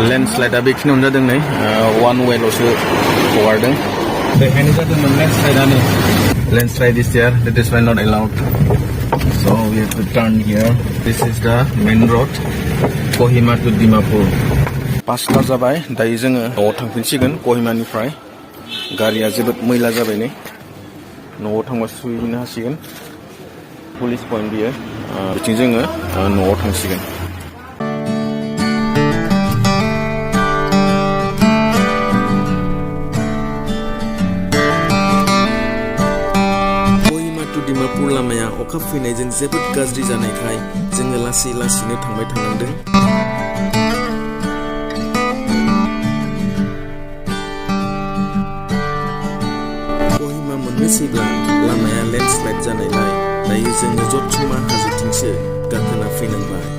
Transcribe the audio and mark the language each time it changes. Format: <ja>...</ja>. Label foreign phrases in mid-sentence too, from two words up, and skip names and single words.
<brx>लेन्डस्लाइडा बेखिनियावनो जादों नै वान वेल'सो हगारदों बेखायनो जादोंमोन लेन्डस्लाइडानो</brx> <en>landslide is there, that is why not allowed. So we have to turn here. This is the main road, Kohima to Dimapur.</en> <brx>पासता जाबाय दायो जोङो न'आव थांफिनसिगोन कहिमानिफ्राय गारिया जोबोद मैला जाबाय नै न'आव थांबा सुहैनो हासिगोन</brx> <en>police point</en> <brx>बियो बिथिं जोङो न'आव थांसिगोन Dimapur लामाया अखा फैनायजों जोबोद गाज्रि जानायखाय जोङो लासै लासैनो थांबाय थानांदों Kohima मोननोसैब्ला लामाया लेन्डस्लाइड जानायलाय दायो जोङो जथुमा हाजोथिंसो गाखोना फैनांबाय</brx>